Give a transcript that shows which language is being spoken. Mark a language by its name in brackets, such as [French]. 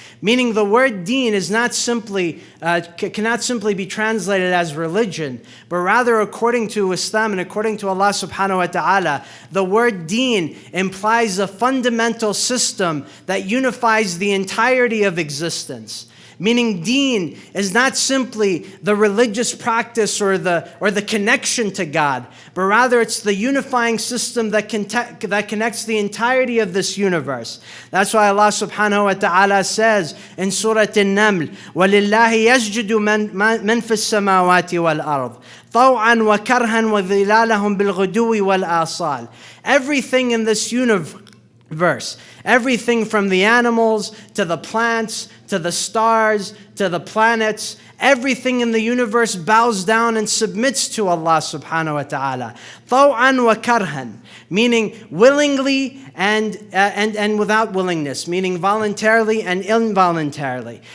[English] Meaning the word deen is not simply, cannot simply be translated as religion, but rather according to Islam and according to Allah subhanahu wa ta'ala, the word deen implies a fundamental system that unifies the entirety of existence. Meaning deen is not simply the religious practice or the connection to God, but rather it's the unifying system that connects the entirety of this universe. That's why Allah subhanahu wa ta'ala says in Surah An-Naml, [Arabic] وَلِلَّهِ يَسْجُدُ مَنْ فِي السَّمَاوَاتِ وَالْأَرْضِ طَوْعًا وَكَرْهًا وَظِلَالَهُمْ بِالْغُدُوِّ وَالْآصَالِ. [English] Everything in this universe, everything from the animals to the plants to the stars to the planets, everything in the universe bows down and submits to Allah subhanahu wa ta'ala. [Arabic] طَوْعًا وَكَرْهًا, [English] meaning willingly and without willingness, meaning voluntarily and involuntarily.